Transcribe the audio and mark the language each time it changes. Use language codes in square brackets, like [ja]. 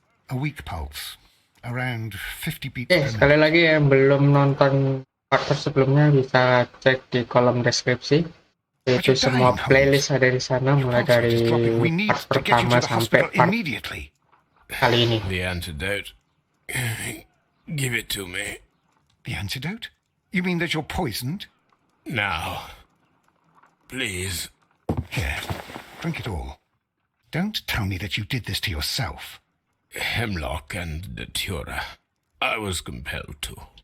[en] A weak pulse, around 50 beats per [id] Sekali [en] minute. [id] lagi yang belum nonton part sebelumnya bisa cek di kolom deskripsi. Itu semua playlist ada di sana, mulai dari part pertama sampai part kali ini. [en] The antidote. Give it to me. The antidote? You mean that you're poisoned? Now. Please. Here, drink it all. Don't tell me that you did this to yourself. Hemlock and datura. I was compelled to.